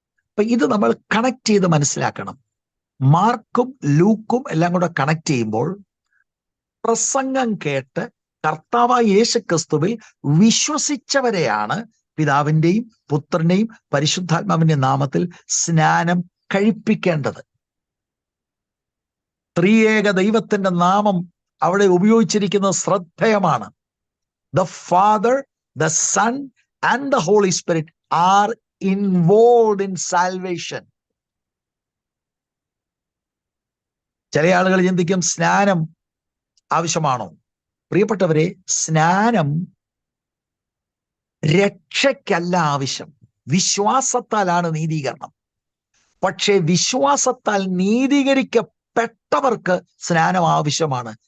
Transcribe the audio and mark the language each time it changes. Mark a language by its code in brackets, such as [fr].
[ml] അപ്പൊ ഇത് നമ്മൾ കണക്ട് ചെയ്ത് മനസ്സിലാക്കണം. മാർക്കും ലൂക്കും എല്ലാം കൂടെ കണക്ട് ചെയ്യുമ്പോൾ പ്രസംഗം കേട്ട് കർത്താവായ യേശുക്രിസ്തുവിൽ വിശ്വസിച്ചവരെയാണ് പിതാവിന്റെയും പുത്രന്റെയും പരിശുദ്ധാത്മാവിന്റെയും നാമത്തിൽ സ്നാനം കഴിപ്പിക്കേണ്ടത്. ത്രിയേക ദൈവത്തിന്റെ നാമം അവിടെ ഉപയോഗിച്ചിരിക്കുന്നത് ശ്രദ്ധേയമാണ്. [en] The Father, the Son and the Holy Spirit are involved in salvation. [ml] ചില ആളുകൾ ചിന്തിക്കും സ്നാനം ആവശ്യമാണോ? പ്രിയപ്പെട്ടവരെ, സ്നാനം രക്ഷയ്ക്കല്ല ആവശ്യം. വിശ്വാസത്താലാണ് നീതീകരണം. പക്ഷേ വിശ്വാസത്താൽ നീതീകരിക്കപ്പെട്ടവർക്ക് സ്നാനം ആവശ്യമാണ്.